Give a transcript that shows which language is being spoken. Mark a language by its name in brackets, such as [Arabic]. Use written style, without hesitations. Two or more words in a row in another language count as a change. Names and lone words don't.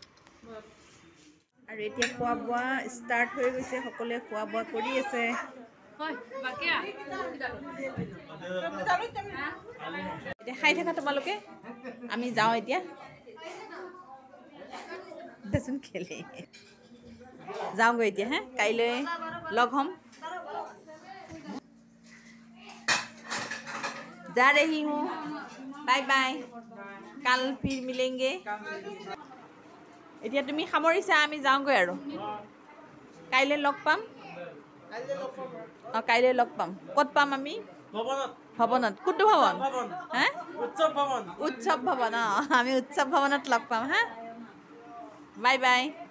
[Assamese] আৰু এতিয়া খোৱা বোৱা ষ্টাৰ্ট হৈ গৈছে সকলোৱে খোৱা বোৱা কৰি আছে এতিয়া খাই থাকা তোমালোকে আমি যাওঁ এতিয়া দেচোন খেলে যাওঁগৈ এতিয়া হে কাইলৈ লগ হ'ম [Hindi] जा रही हूँ बाय बाय कल फिर मिलेंगे [Assamese] এতিয়া তুমি সামৰিছা আমি যাওঁগৈ আৰু কাইলৈ লগ পাম কাইলৈ লগ পাম ক'ত পাম আমি ভৱনত কোনটো ভৱন হা উৎসৱ ভৱন আমি উৎসৱ ভৱনত লগ পাম হা [English] bye bye